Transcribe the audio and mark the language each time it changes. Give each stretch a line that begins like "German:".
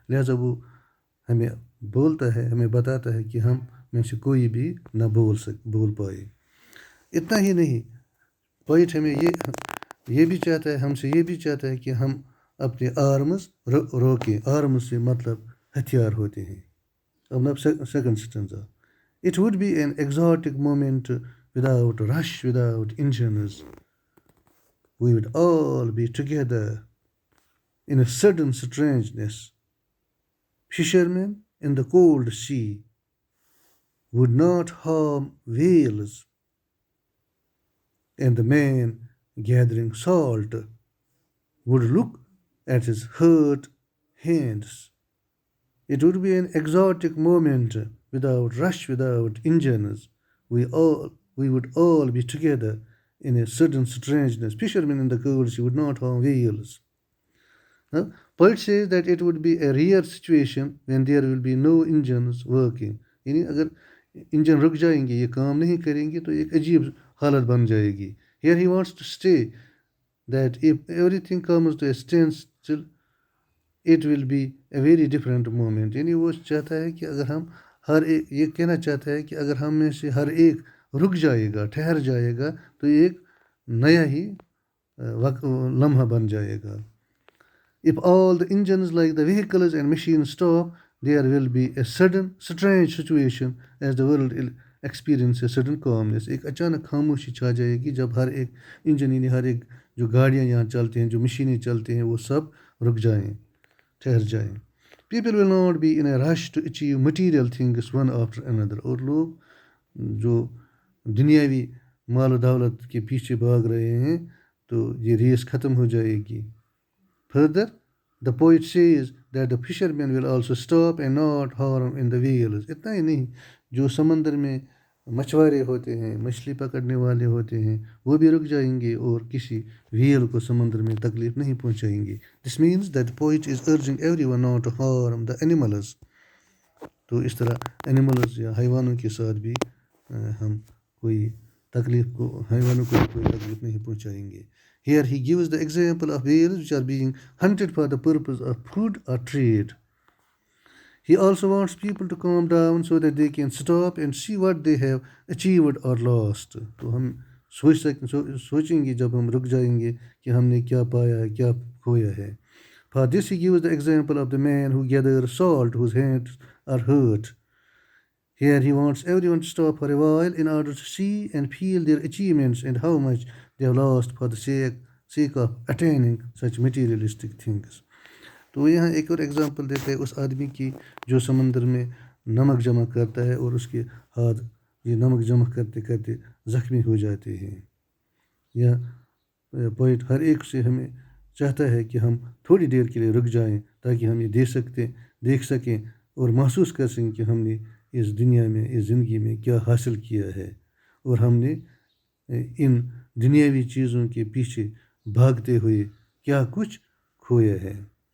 Hindi: लिहाजा वो हमें बोलता है, हमें बताता है कि हम में से कोई भी ना बोल पाए। इतना ही नहीं, पोइट हमें ये भी चाहता है, हमसे ये भी चाहता है कि हम अपने आर्म्स रोकें। आर्म्स से मतलब हथियार होते हैं। अब ना second stanza,
English: it would be an exotic moment without rush, without engines. We would all be together in a sudden strangeness. Fishermen in the cold sea would not harm whales, and the man gathering salt would look at his hurt hands. It would be an exotic moment without rush, without engines. We would all be together in a sudden strangeness. Fishermen in the cold sea would not harm whales. Huh? Poet says that it would be a rare situation when there will be no engines working.
Hindi: यानी अगर engine रुक जाएंगे, ये काम नहीं करेंगे, तो एक अजीब हालत बन जाएगी.
English: Here he wants to say that if everything comes to a standstill, it will be a very different moment.
Hindi: यानी वो चाहता है कि अगर हम हर एक, ये कहना चाहता है कि अगर हम में से हर एक रुक जाएगा, ठहर जाएगा, तो एक नया ही लम्हा बन जाएगा.
English: If all the engines like the vehicles and machines stop, there will be a sudden strange situation as the world will experience a sudden calmness.
Hindi: एक अचानक खामोशी छा जाएगी जब हर एक इंजन यानी हर एक जो गाड़ियाँ यहाँ चलती हैं, जो मशीनें चलती हैं, वो सब रुक जाएं, ठहर जाएं.
English: People will not be in a rush to achieve material things one after another.
Hindi: और लोग जो दुनियावी माल दौलत के पीछे भाग रहे हैं, तो ये रेस ख़त्म हो जाएगी.
English: Further, the poet says that the fishermen will also stop and not harm in the whales.
Hindi: इतना ही नहीं, जो समंदर में मछुआरे होते हैं, मछली पकड़ने वाले होते हैं, वो भी रुक जाएंगे और किसी व्हेल को समंदर में तकलीफ नहीं पहुंचाएंगे.
English: This means that the poet is urging everyone not to harm the animals.
Hindi: तो इस तरह एनिमल्स या हैवानों के साथ भी हम कोई हैवानों को कोई तकलीफ नहीं पहुंचाएंगे.
English: Here he gives the example of whales which are being hunted for the purpose of food or trade. He also wants people to calm down so that they can stop and see what they have achieved or lost.
Hindi: तो हम सोचेंगे जब हम रुक जाएंगे कि हमने क्या पाया है, क्या खोया है.
English: For this he gives the example of the man who gathers salt whose hands are hurt. Here he wants everyone to stop for a while in order to see and feel their achievements and how much they have lost for the sake of attaining such materialistic things.
Hindi: तो यहाँ एक और example देते हैं उस आदमी की जो समंदर में नमक जमा करता है और उसके हाथ ये नमक जमा करते करते ज़ख्मी हो जाते हैं. या पोइट हर एक से हमें चाहता है कि हम थोड़ी देर के लिए रुक जाएं ताकि हम ये देख सकें और महसूस कर सकें कि हमने इस दुनिया में, इस ज़िंदगी में क्या हासिल किया है और हमने इन दुनियावी चीज़ों के पीछे भागते हुए क्या कुछ खोया है.